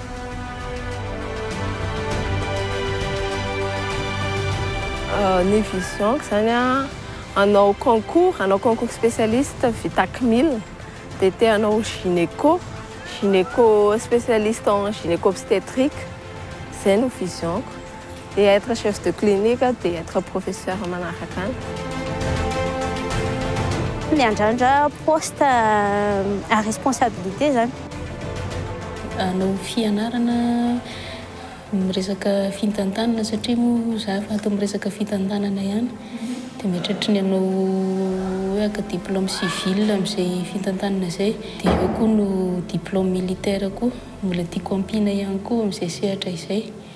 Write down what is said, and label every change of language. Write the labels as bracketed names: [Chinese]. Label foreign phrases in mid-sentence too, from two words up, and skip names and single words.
[Malagasy] Ny visionko zany a hanao [French] concours spécialiste [Malagasy] vita 1000 dia te hanao gynéco [French] spécialiste en gynéco-obstétrique [Malagasy] zay no visionko [French] et être chef de clinique et être professeur [Malagasy] manaraka any. Miandrandra [French] poste à responsabilité [Malagasy] zany. Hanao fianarana miresaka fitantanana satria moa za fa atao miresaka fitantanana ihany dia mieritreritra ny hanao hoe aka [French] diplôme civil [Malagasy] amin'izay fitantanana izay dia eo koa no [French] diplôme militaire [Malagasy] koa mbola tiako ampina ihany koa amin'izay sehatra izay.